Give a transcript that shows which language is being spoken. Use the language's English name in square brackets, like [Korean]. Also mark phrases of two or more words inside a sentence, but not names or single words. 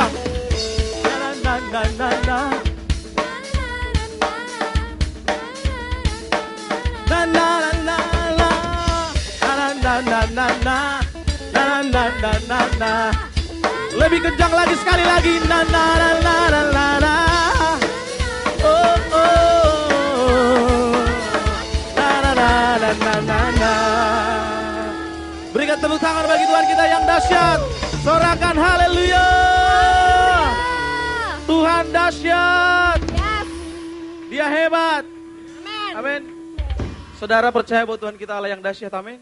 [Indonesian] Na na na na na. Na na na na na. Na na na na na. Na na na na na. Lebih kencang lagi, sekali lagi. Na na na na na na na. Oh oh. Na na na na na na na. Berikan tepuk tangan bagi Tuhan kita yang dahsyat. Sorakan haleluya. Tuhan dahsyat. Yes. Dia hebat. Amin. Amin. Saudara percaya bahwa Tuhan kita Allah yang dahsyat, amin.